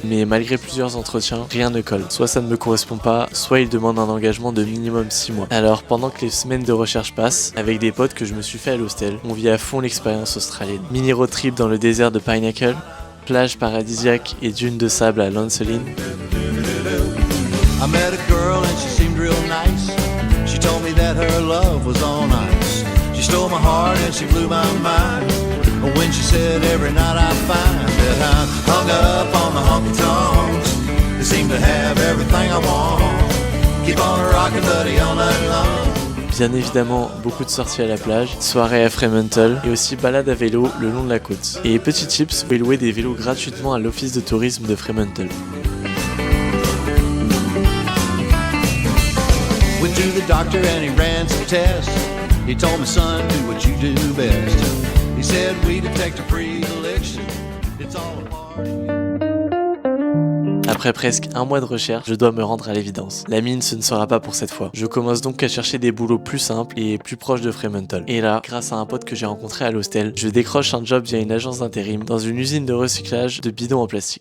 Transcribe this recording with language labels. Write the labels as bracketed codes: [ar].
[fr] Mais malgré plusieurs entretiens, rien ne colle. Soit ça ne me correspond pas, soit ils demandent un engagement de minimum 6 mois. Alors pendant que les semaines de recherche passent, avec des potes que je me suis fait à l'hostel, on vit à fond l'expérience australienne. Mini road trip dans le désert de Pinnacle, plage paradisiaque et dunes de sable à Lancelin. [en] I met a girl and she seemed real nice. She told me that her love was on ice. She stole my heart and she blew my mind. When she said every night I find that I'm hung up on the honky tonks. They seem to have everything I want. Keep on rockin' buddy all night long. [fr] Bien évidemment, beaucoup de sorties à la plage, soirées à Fremantle et aussi balades à vélo le long de la côte. Et petit tips, vous pouvez louer des vélos gratuitement à l'office de tourisme de Fremantle. [en] Went to the doctor and he ran some tests. He told me, son, do what you do best. He said we detect a predilection. It's all a party. [fr] Après presque 1 mois de recherche, je dois me rendre à l'évidence. La mine, ce ne sera pas pour cette fois. Je commence donc à chercher des boulots plus simples et plus proches de Fremantle. Et là, grâce à un pote que j'ai rencontré à l'hostel, je décroche un job via une agence d'intérim dans une usine de recyclage de bidons en plastique.